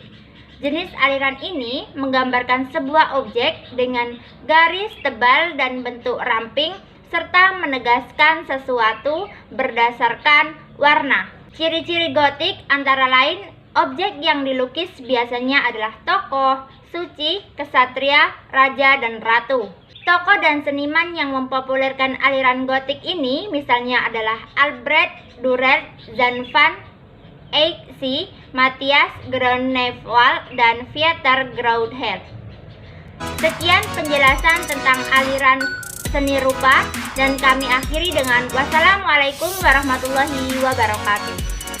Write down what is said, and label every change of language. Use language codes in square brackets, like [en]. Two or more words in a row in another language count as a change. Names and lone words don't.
[id] Jenis aliran ini menggambarkan sebuah objek dengan garis tebal dan bentuk ramping serta menegaskan sesuatu berdasarkan warna. Ciri-ciri gotik antara lain objek yang dilukis biasanya adalah tokoh, suci, kesatria, raja, dan ratu. Tokoh dan seniman yang mempopulerkan aliran gotik ini misalnya adalah Albrecht Dürer, Jan van Eyck, Matthias Grunewald, dan Pieter Groothuis. Sekian penjelasan tentang aliran seni rupa dan kami akhiri dengan [ar] والسلام عليكم ورحمة الله وبركاته.